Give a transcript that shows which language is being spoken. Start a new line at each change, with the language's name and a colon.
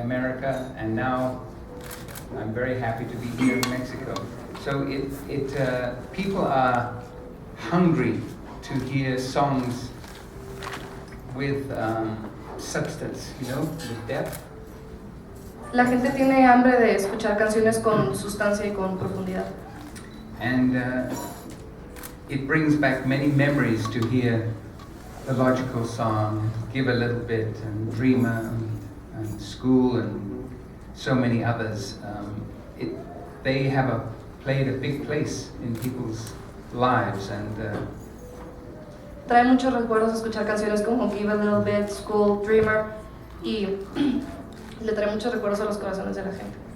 English: America, and now I'm very happy to be here in Mexico. So people are hungry to hear songs with substance, you know, with depth.
Spanish: La gente tiene hambre de escuchar canciones con sustancia y con profundidad.
English: And it brings back many memories to hear the logical song, Give a Little Bit, and Dreamer, and School, and so many others. They have played a big place in people's lives, and
Spanish: Trae muchos recuerdos escuchar canciones como Give a Little Bit, School, Dreamer, y le trae muchos recuerdos a los corazones de la gente.